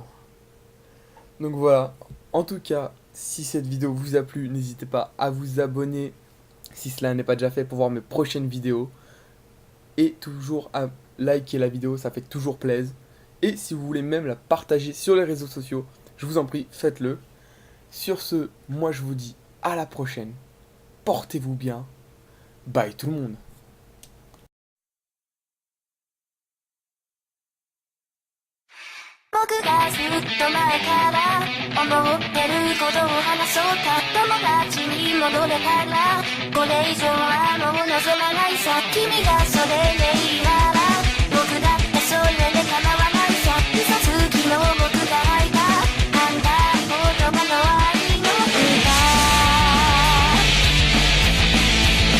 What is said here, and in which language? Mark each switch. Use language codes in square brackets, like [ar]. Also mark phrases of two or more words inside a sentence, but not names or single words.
[fr] Donc voilà, en tout cas, si cette vidéo vous a plu, n'hésitez pas à vous abonner si cela n'est pas déjà fait pour voir mes prochaines vidéos. Et toujours à liker la vidéo, ça fait toujours plaisir. Et si vous voulez même la partager sur les réseaux sociaux, je vous en prie, faites-le. Sur ce, moi je vous dis à la prochaine. Portez-vous bien. Bye tout le monde. [ja] 僕がずっと前から思ってることを話そうか友達に戻れたらこれ以上はもう望めないさ君がそれでいいなら僕だってそれで構わないさ嘘つきの僕が吐いたあんた言葉の愛の歌